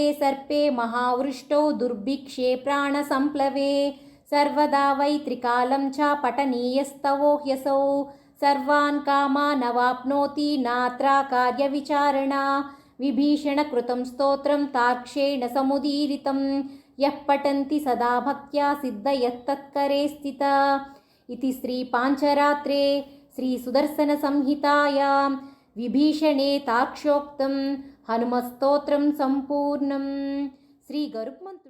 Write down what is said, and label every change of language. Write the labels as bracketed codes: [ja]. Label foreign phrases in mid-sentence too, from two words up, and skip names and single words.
[sa] సర్పే మహావృష్టౌ దుర్భిక్షే ప్రాణసంప్లవే సర్వదా వై త్రికాలం చ పఠనీయస్తవో హ్యసౌ సర్వాన్ కామానవాప్నోతి నాత్ర కార్యవిచారణా విభీషణకృతం స్తోత్రం తార్క్ష్యేణ సముదీరితం యః పఠంతి సదా భక్త్యా సిద్ధయత్తత్కరే స్థిత इति श्री पांचरात्रे श्री सुदर्शन संहितायां विभीषणे तार्क्ष्योक्तं हनुमत्स्तोत्रं संपूर्णं. श्री गरुक्म